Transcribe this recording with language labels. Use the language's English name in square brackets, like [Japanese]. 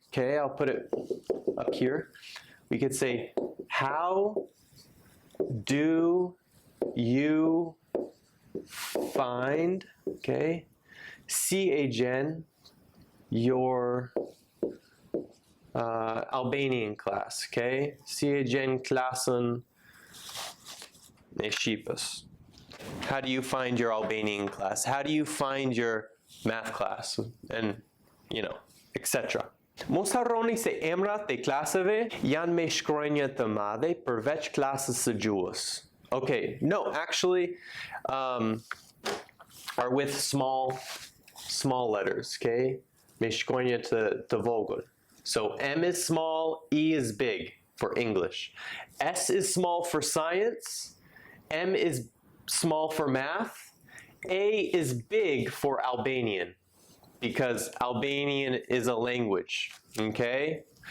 [English] Okay, I'll put it up here. We could say, how do you find, okay, C-A-G-N, your Albanian class, okay? [Albanian] C-A-G-N klassen e Shqipës. [English] How do you find your Albanian class? How do you find your math class? And, you know, etc. [Albanian] Mos harroni se emrat e klaseve janë me shkronja të madhe përveç klasës së gjuhës. [English] Okay, no, actually, are with small letters, okay? [Albanian] Me shkronja të vogël. [English] So M is small, E is big for English. S is small for science, M is small for math, A is big for Albanian, because Albanian is a language, okay?